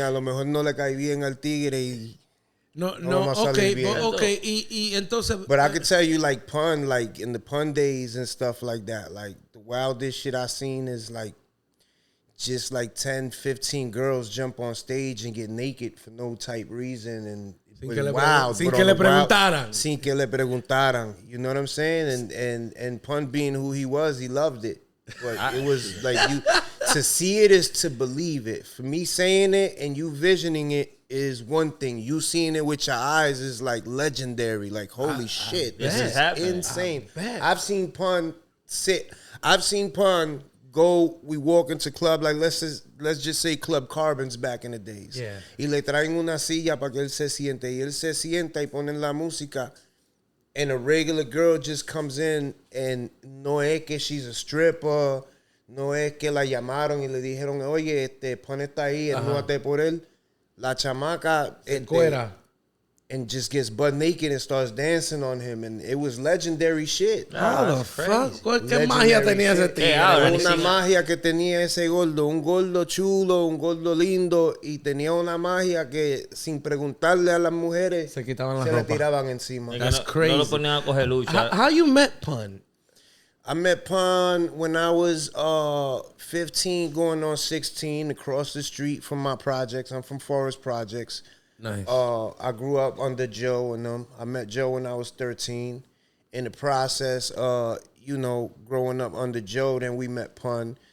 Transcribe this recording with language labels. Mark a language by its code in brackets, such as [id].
[es] A lo mejor no le cae bien al tigre y okay. Y entonces, [en] but I could tell you like pun, like in the pun days and stuff like that, like the wildest shit I seen is like just like 10, 15 girls jump on stage and get naked for no type reason and [es] sin que le preguntaran. Sin que le preguntaran. [en] You know what I'm saying? And Pun being who he was, he loved it. But it was like to see it is to believe it. For me saying it and you visioning it is one thing. You seeing it with your eyes is like legendary. Like, holy shit. This is insane. I've seen Pun sit. I've seen Pun go, we walk into club, like let's just say Club Carbons back in the days. Yeah. [es] Y le traen una silla para que él se siente. Y él se sienta y ponen la música. [en] And a regular girl just comes in and [es] no es que [en] she's a stripper, [es] no es que la llamaron y le dijeron, oye, Pon está ahí, enúate por él. La chamaca [en] and just gets butt naked and starts dancing on him, and it was legendary shit. How the fuck? [es] ¿Qué magia tenía ese tío? Una magia que tenía ese gordo, un gordo chulo, un gordo lindo, y tenía una magia que sin preguntarle a las mujeres se quitaban la ropa. Le tiraban encima. [en] That's crazy. [es] No lo ponían a coger lucha. [en] How you met Pun? I met Pun when I was 15, going on 16, across the street from my projects. I'm from Forest Projects. Nice. I grew up under Joe and them. I met Joe when I was 13. In the process, growing up under Joe, then we met Pun.